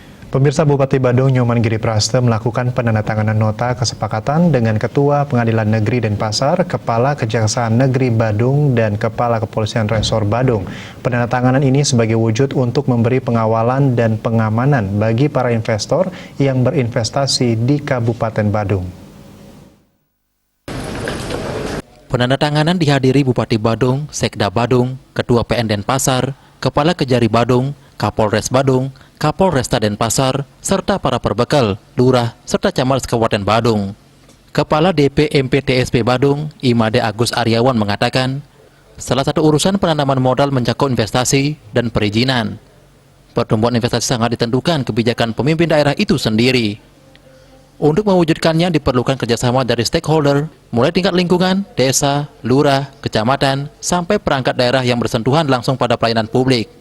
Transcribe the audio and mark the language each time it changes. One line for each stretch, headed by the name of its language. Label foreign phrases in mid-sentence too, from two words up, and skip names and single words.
Indonesian: Pemirsa, Bupati Badung Nyoman Giripraste melakukan penandatanganan nota kesepakatan dengan Ketua Pengadilan Negeri Denpasar, Kepala Kejaksaan Negeri Badung, dan Kepala Kepolisian Resor Badung. Penandatanganan ini sebagai wujud untuk memberi pengawalan dan pengamanan bagi para investor yang berinvestasi di Kabupaten Badung. Penandatanganan dihadiri Bupati Badung, Sekda Badung, Ketua PN Denpasar, Kepala Kejari Badung, Kapolres Badung, Kapolresta Denpasar, serta para perbekal, lurah, serta camat Kabupaten Badung. Kepala DP MPTSP Badung, Imade Agus Aryawan mengatakan, salah satu urusan penanaman modal mencakup investasi dan perizinan. Pertumbuhan investasi sangat ditentukan kebijakan pemimpin daerah itu sendiri. Untuk mewujudkannya diperlukan kerjasama dari stakeholder, mulai tingkat lingkungan, desa, lurah, kecamatan, sampai perangkat daerah yang bersentuhan langsung pada pelayanan publik.